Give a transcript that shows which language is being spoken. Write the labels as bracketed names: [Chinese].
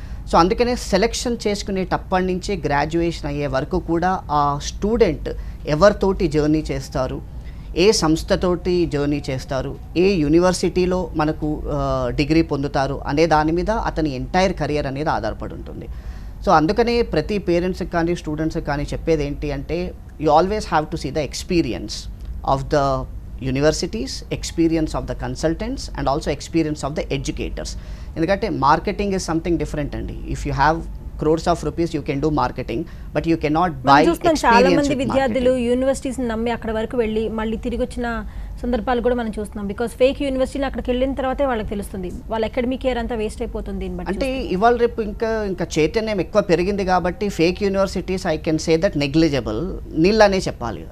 [Telugu] So అందుకనే selection చేసుకునేటప్పటి నుంచి graduation అయ్యే వరకు కూడా ఆ స్టూడెంట్ ఎవరితోటి జర్నీ చేస్తారు, ఏ సంస్థతోటి జర్నీ చేస్తారు, ఏ యూనివర్సిటీలో మనకు డిగ్రీ పొందుతారు అనే దాని మీద అతని ఎంటైర్ కెరియర్ అనేది ఆధారపడి ఉంటుంది. సో అందుకనే ప్రతి పేరెంట్స్కి కానీ స్టూడెంట్స్కి కానీ చెప్పేది ఏంటి అంటే [English] You always have to see the experience of the universities, experience of the consultants and also experience of the educators. ఎందుకంటే marketing is something different అండి. If you have crores of rupees you can do marketing but you cannot buy experience. [Telugu] చాలా మంది విద్యార్థులు universities నమ్మి అక్కడ వరకు వెళ్ళి మళ్ళీ తిరిగి వచ్చిన సందర్భాలు కూడా మనం చూస్తున్నాం. బికాస్ ఫేక్ యూనివర్సిటీని అక్కడికి వెళ్ళిన తర్వాతే వాళ్ళకి తెలుస్తుంది వాళ్ళ అకాడమిక్ ఇయర్ అంతా వేస్ట్ అయిపోతుంది. అంటే ఇవాళ రేపు ఇంకా చైతన్యం ఎక్కువ పెరిగింది కాబట్టి fake universities [English] I can say that [Telugu] negligible నీళ్ళనే చెప్పాలి.